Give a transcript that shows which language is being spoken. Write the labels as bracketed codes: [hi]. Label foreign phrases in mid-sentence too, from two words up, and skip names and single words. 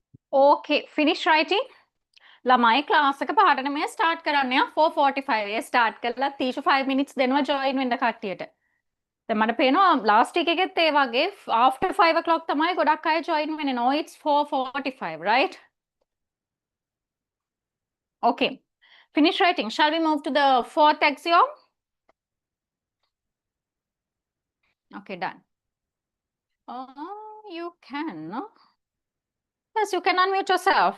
[en] Okay, finish writing. [si] ළමයි ක්ලාස් එක පාඩන මේ ස්ටාර්ට් කරන්න 4:45 ඒ ස්ටාර්ට් කරලා 35 minutes දෙනවා join වෙන්න කට්ටියට. දැන් මට පේනවා [en] last week [si] එකෙත් ඒ වගේ [en] after 5 o'clock [si] තමයි ගොඩක් අය join වෙන්නේ. [en] No, it's 4:45, right? Okay. Finish writing. Shall we move to the fourth axiom? Okay, done. You can, no? Yes, you can unmute yourself.